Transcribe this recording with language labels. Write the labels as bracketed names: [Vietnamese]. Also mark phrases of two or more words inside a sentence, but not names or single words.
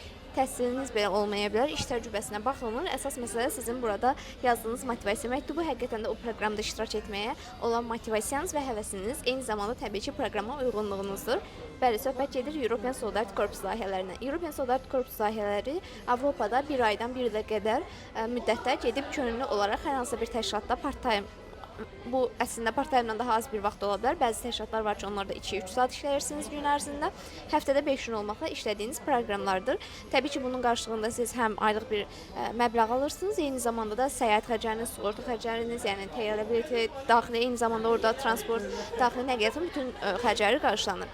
[Azerbaijani] Təhsiliniz belə olmaya bilər, iş təcrübəsinə baxılmır. Əsas məsələ sizin burada yazdığınız motivasiya məktubu, həqiqətən də o proqramda iştirak etməyə olan motivasiyanız və həvəsiniz, eyni zamanda təbii ki, proqrama uyğunluğunuzdur. Bəli, söhbət gedir European Solidarity Corps layihələrindən. European Solidarity Corps layihələri Avropada bir aydan bir ilə qədər müddətdə gedib könüllü olaraq hər hansısa bir təşkilatda part-time. Bu əslində part-time-dan daha az bir vaxt ola bilər. Bəzi təşkilatlar var ki, onlarda 2-3 saat işləyirsiniz gün ərzində. Həftədə 5 gün olmaqla işlədiyiniz proqramlardır. Təbii ki, bunun qarşılığında siz həm aylıq bir məbləğ alırsınız, eyni zamanda da səyahət xərcləriniz, sığorta xərcləriniz, yəni təyyarə bileti daxili, eyni zamanda orada transport, daxili nəqliyyatın bütün xərcləri qarşılanır.